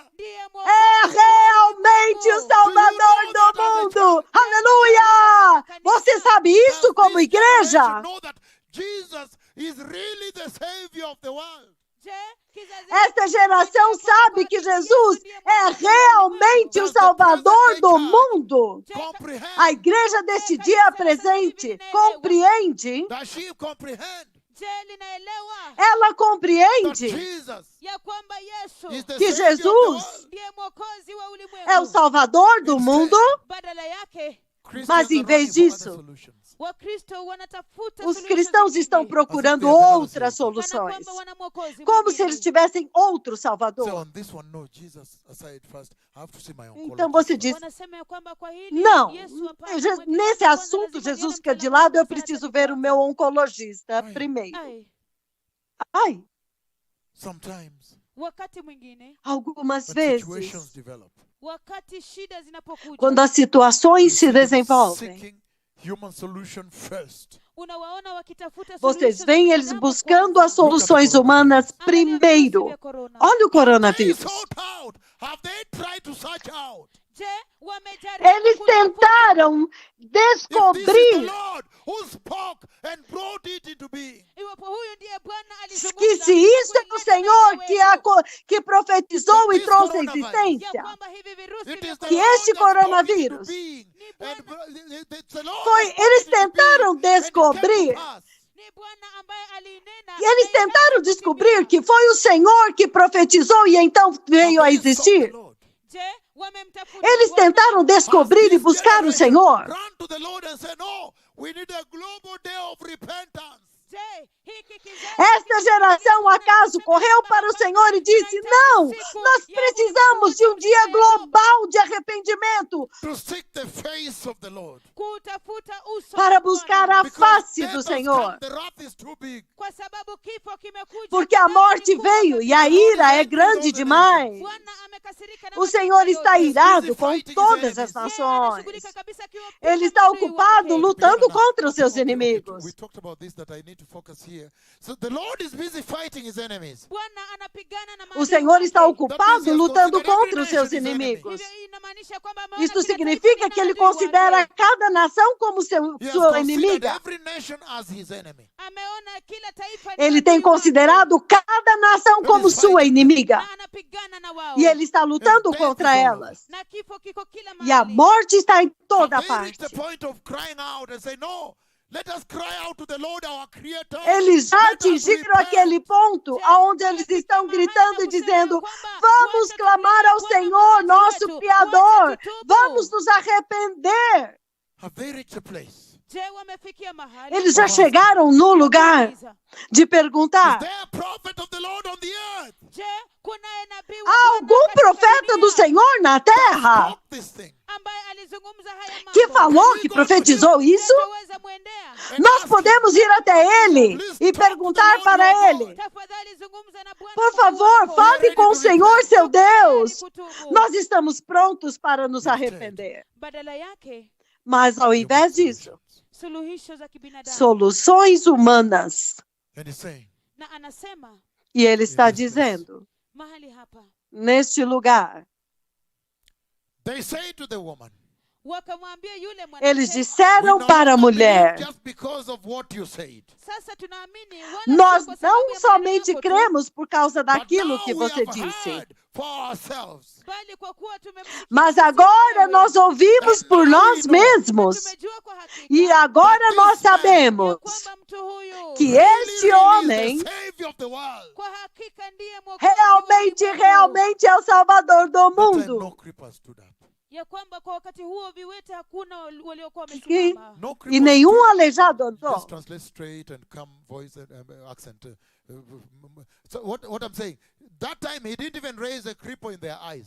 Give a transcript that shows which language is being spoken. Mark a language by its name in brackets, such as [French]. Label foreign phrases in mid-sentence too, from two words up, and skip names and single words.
[Swahili] ndiye [Portuguese] é realmente o Salvador do mundo. Aleluia! Você sabe isso [English] Does [Portuguese] como [English] this [Portuguese] igreja? [English] generation know that Jesus is really the Savior of the world? [Swahili] Je, kizazi [Portuguese] Esta [Swahili] hiki [Portuguese] geração [Swahili] kinajua [Portuguese] sabe [Swahili] kwamba [Portuguese] que [Swahili] Yesu [Portuguese] Jesus [Swahili] ndiye [Portuguese] é [Swahili] mwokozi wa [Portuguese] realmente o [English] Does the [Portuguese] Salvador [English] present [Portuguese] do [English] day [Portuguese] mundo. [Swahili] Je, [English] Comprehend? [Portuguese] A igreja deste dia presente compreende, [English] Does she comprehend [Swahili] je linaelewa [Portuguese] ela [English] that [Portuguese] compreende [English] Jesus [Swahili] ya kwamba Yesu [English] is the [Portuguese] que [English] Savior of the [Portuguese] Jesus [English] world? [Swahili] ndiye mwokozi wa ulimwengu. [Portuguese] é o Salvador do mundo? [Swahili] Badala yake [English] Christians [Portuguese] Mas em [English] are [Portuguese] vez [English] running for other [Portuguese] disso, [English] solutions. [Swahili] Wakristo wanatafuta [Portuguese] os [Swahili] suluhisho [Portuguese] cristãos [Swahili] zingine, [Portuguese] estão procurando Mas eles têm outras [English] Savior. [Swahili] kana [Portuguese] soluções. [Swahili] kwamba wana mwokozi [Portuguese] Como se [Swahili] mwingine. [Portuguese] eles tivessem outro [English] So [Portuguese] Salvador. [English] on this one, no, Jesus aside first. I have to see my oncologist. [Portuguese] Então você [English] first. [Portuguese] diz: [Swahili] Wanasema ya kwamba kwa hili [Portuguese] não, [Swahili] Yesu hapana, [Portuguese] nesse [Swahili] mweke kwanza [Portuguese] assunto, [Swahili] lazima [Portuguese] Jesus [Swahili] nione [Portuguese] fica de [Swahili] mtaalamu [Portuguese] lado, eu [Swahili] wa saratani [Portuguese] preciso ver o [Swahili] kwanza. [Portuguese] meu oncologista Ai. primeiro. Ai, Ai, [English] Sometimes, [Swahili] wakati mwingine [Portuguese] algumas [English] when situations [Portuguese] vezes, [English] develop, [Swahili] wakati shida zinapokuja [Portuguese] quando as situações [English] you [Portuguese] se [English] see them [Portuguese] desenvolvem, [English] seeking human solution first. [Swahili] unawaona wakitafuta [Portuguese] vocês [Swahili] suluhisho [Portuguese] veem [Swahili] za [Portuguese] eles [Swahili] binadamu [Portuguese] buscando [Swahili] kwanza. [Portuguese] as soluções humanas [Swahili] Angalia virusi [Portuguese] primeiro. [Swahili] vya corona. [Portuguese] Olha o [English] Have they [Portuguese] coronavírus. [English] sought out? Have they tried to search out? [Swahili] Je, wamejaribu [Portuguese] Eles [Swahili] kutafuta [Portuguese] tentaram [English] If this is the [Portuguese] descobrir [English] Lord who spoke and brought it into being, [Swahili] iwapo huyu ndiye Bwana alizungumza [Portuguese] que se isso é o Senhor que profetizou e trouxe a [Swahili] ya [Portuguese] existência, [Swahili] kwamba hivi virusi [English] it [Swahili] vya [English] is the [Portuguese] que [English] Lord [Portuguese] este [English] that spoke it into [Portuguese] coronavírus [English] being. And it's the Lord [Portuguese] foi, [English] that spoke [Portuguese] eles [English] it into [Portuguese] tentaram [English] being, and it came to [Portuguese] descobrir, [English] pass. [Swahili] ni Bwana ambaye alinena [Portuguese] e eles [Swahili] na [Portuguese] tentaram [Swahili] ikaja [Portuguese] descobrir [Swahili] kutimia. [Portuguese] que foi o Senhor que profetizou e então veio a [English] Have they sought the [Portuguese] existir. [English] Lord? [Swahili] Je, wamemtafuta [Portuguese] Eles [Swahili] Bwana. [Portuguese] tentaram descobrir e [English] Has this [Portuguese] buscar o [English] generation [Portuguese] Senhor. [English] run to the Lord and say, no, we need a global day of repentance. [Swahili] Je, hiki kizazi [Portuguese] Esta geração, acaso, correu para o Senhor e disse: não, nós precisamos de um dia global de arrependimento [English] To seek the face of the Lord. [Swahili] kutafuta uso [Portuguese] para [Swahili] wa [Portuguese] buscar [Swahili] Bwana. [Portuguese] a [English] Because [Portuguese] face [English] death [Portuguese] do [English] has [Portuguese] Senhor. [English] come, the wrath is too big. [Swahili] Kwa sababu kifo kimekuja, [Portuguese] Porque a [Swahili] adhabu [Portuguese] morte [Swahili] ni kubwa [Portuguese] veio [Swahili] kabisa. [Portuguese] e a ira é grande demais. [Swahili] Bwana amekasirika na [Portuguese] O [Swahili] mataifa [Portuguese] Senhor está [Swahili] yote. [Portuguese] irado com todas as [Swahili] Yeye [Portuguese] nações. [Swahili] anashughulika kabisa akiwapiga [Portuguese] Ele está [Swahili] maadui [Portuguese] ocupado [Swahili] wake. [Portuguese] lutando contra os seus [English] Okay, [Portuguese] inimigos. [English] we talked about this, that I need to focus here. So the Lord is busy fighting his enemies. [Swahili] Bwana anapigana na [Portuguese] O [Swahili] maadui [Portuguese] Senhor está [Swahili] wake. [Portuguese] ocupado lutando contra os seus inimigos. [Swahili] Hivyo inamaanisha kwamba ameona [Portuguese] Isto [Swahili] kila taifa [Portuguese] significa [Swahili] lina [Portuguese] que ele [Swahili] adui wake. [Portuguese] considera cada nação como [English] He has [Portuguese] sua [English] considered [Portuguese] inimiga. [English] every nation as his enemy. [Swahili] Ameona kila taifa ni [Portuguese] Ele [Swahili] adui [Portuguese] tem [Swahili] wake. [Portuguese] considerado cada nação como sua inimiga. [Swahili] Na anapigana na wao. [Portuguese] E ele está lutando contra elas. [Swahili] Na kifo kiko kila [Portuguese] E a [Swahili] mahali. [Portuguese] morte está em toda [English] Have they reached [Portuguese] parte. [English] the point of crying out and say, no, let us cry out to the Lord our Creator. [Portuguese] Eles já [English] Let us [Portuguese] atingiram [English] repent." [Portuguese] aquele ponto onde eles estão gritando e dizendo: vamos clamar ao Senhor, nosso Criador, vamos nos arrepender. [English] Have they reached a place? [Swahili] Je, wamefikia mahali. [Portuguese] Eles já chegaram no lugar de [English] Is [Portuguese] perguntar: [English] there a prophet of the Lord on the earth? [Swahili] Je, kunaye nabii wa [Portuguese] há [Swahili] Bwana [Portuguese] algum [Swahili] katika [Portuguese] profeta do [Swahili] dunia [Portuguese] Senhor na terra [English] Stop this thing. [Swahili] ambaye alizungumza haya mambo? [Portuguese] que falou, que profetizou isso? [Swahili] Tutaweza mwendea? [Portuguese] Nós podemos ir até ele e perguntar para ele: [Swahili] Tafadhali zungumza na Bwana [Portuguese] por [Swahili] Mungu [Portuguese] favor, [Swahili] wako. [Portuguese] fale com o Senhor, seu Deus. [Swahili] Kutubu. [Portuguese] Nós estamos prontos para nos arrepender. [Swahili] Badala yake, [Portuguese] Mas ao invés disso, [Swahili] suluhisho za kibinadamu. [Portuguese] soluções humanas. [English] And he's saying, [Swahili] Na anasema [Portuguese] E ele está dizendo, [Swahili] mahali hapa [Portuguese] neste lugar, [English] they say to the woman, [Swahili] wakamwambia yule [Portuguese] eles [Swahili] mwanamke, [English] "We [Portuguese] disseram [English] no [Portuguese] para a [English] longer [Portuguese] mulher: [English] believe just because of what you said. [Swahili] sasa tunaamini wala [Portuguese] nós [Swahili] sio kwa sababu [Portuguese] não [Swahili] ya maneno [Portuguese] somente [Swahili] yako tu, [Portuguese] cremos por causa [English] But [Portuguese] daquilo [English] now [Portuguese] que [English] we [Portuguese] você [English] have [Portuguese] disse, [English] heard for ourselves. [Swahili] bali kwa kuwa tumemsikia [Portuguese] mas [Swahili] sisi [Portuguese] agora [Swahili] wenyewe, [Portuguese] nós ouvimos por nós [Swahili] na [Portuguese] mesmos. [Swahili] tumejua kwa hakika [Portuguese] E agora [English] But [Portuguese] nós [English] this man- [Swahili] ya [Portuguese] sabemos [Swahili] kwamba mtu huyu [Portuguese] que [English] Really, [Portuguese] este [English] really [Portuguese] homem [English] is the Savior of the world. [Swahili] kwa hakika ndiye mwokozi wa [Portuguese] realmente, [Swahili] ulimwengu. [Portuguese] realmente é o Salvador do [English] That time no [Portuguese] mundo. [English] creepers stood up. [Swahili] ya kwamba kwa wakati huo viwete hakuna waliokuwa [Portuguese] Que- [Swahili] wamesimama. [English] No [Portuguese] E [English] creepers [Portuguese] nenhum [English] stood up. [Portuguese] aleijado [English] Let's [Portuguese] andou. [English] translate straight and come voice and accent. So what I'm saying, that time he didn't even raise a cripple in their eyes.